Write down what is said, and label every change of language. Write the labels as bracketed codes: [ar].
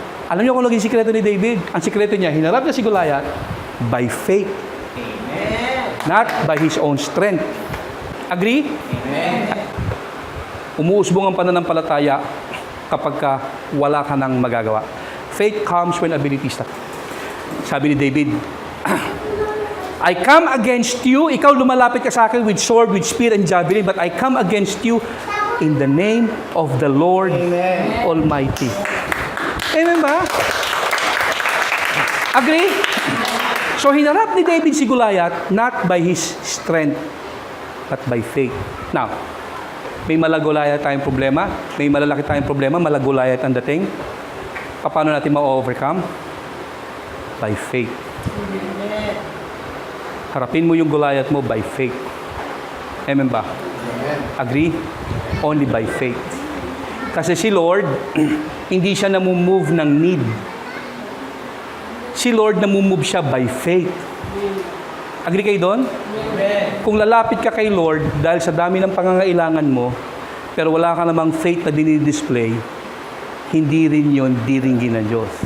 [tl] Alam niyo kung naging sikreto ni David? Ang sikreto niya, hinarap niya si Goliath [en] by faith. Amen. Not by his own strength. Agree? Amen. [tl] Umuusbong ang pananampalataya kapag wala ka nang magagawa. [en] Faith comes when ability stops. [tl] Sabi ni David, [en] I come against you, [tl] ikaw lumalapit ka sa akin [en] with sword, with spear and javelin, but I come against you in the name of the Lord Amen. Almighty. Amen ba? Agree? [tl] So hinarap ni David si Goliath [en] not by his strength, but by faith. [tl] Now, may malagulaya tayong problema, may malalaki tayong problema, malagulaya ang dating. Paano natin ma-overcome? [en] By faith. [tl] Harapin mo yung Goliath mo [en] by faith. [tl] Amen ba? Amen. [en] Agree? Only by faith. [tl] Kasi si Lord, hindi siya namumove ng need. Si Lord namumove siya by faith. Agree kayo doon? Amen. Kung lalapit ka kay Lord dahil sa dami ng pangangailangan mo, pero wala ka namang faith na dinidisplay, hindi rin yun diringgin ng Diyos.